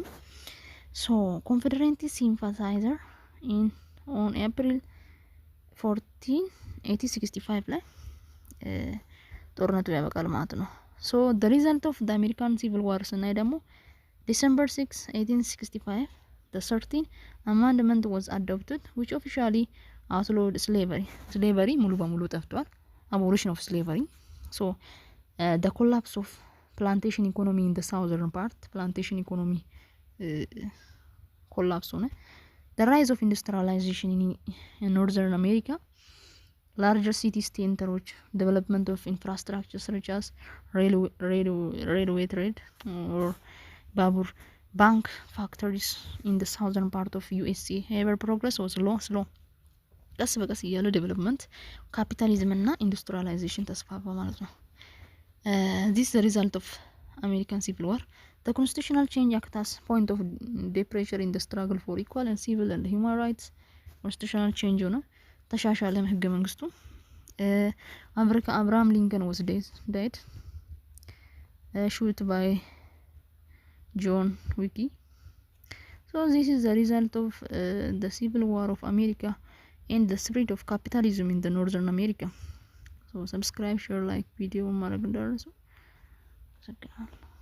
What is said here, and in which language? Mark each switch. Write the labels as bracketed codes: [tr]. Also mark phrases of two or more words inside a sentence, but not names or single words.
[en] So Confederate sympathizer on April 14 1865 [am] ላይ ጦርነቱ ያበቃል ማለት ነው። [en] so the result of the American Civil War [am] ስናይ ደግሞ [en] December 6 1865 the 13th amendment was adopted which officially outlawed slavery [am] ሙሉ በሙሉ ጠፍቷል። [en] abolition of slavery. so the collapse of plantation economy in the southern part plantation economy collapse ሆነ። the rise of industrialization in northern America larger city centers development of infrastructure such as railway trade or babur bank factories in the southern part of USA. however progress was slow [am] ቀስ በቀስ እያለ ዴቨሎፕመንት ካፒታሊዝም እና ኢንዱስትሪያላይዜሽን ተስፋፋ ማለት ነው። [en] this is the result of American Civil War. The constitutional change acts as point of departure in the struggle for equal and civil and human rights. constitutional change [am] ሆነ ተሻሻለ ህገ መንግስቱ። [en] አብርሃም ሊንከን was dead shot by John Wiki. so this is the result of the Civil War of America and the spread of capitalism in the northern America. so subscribe, share, like video [am] ማድረግ እንዳትረሱ።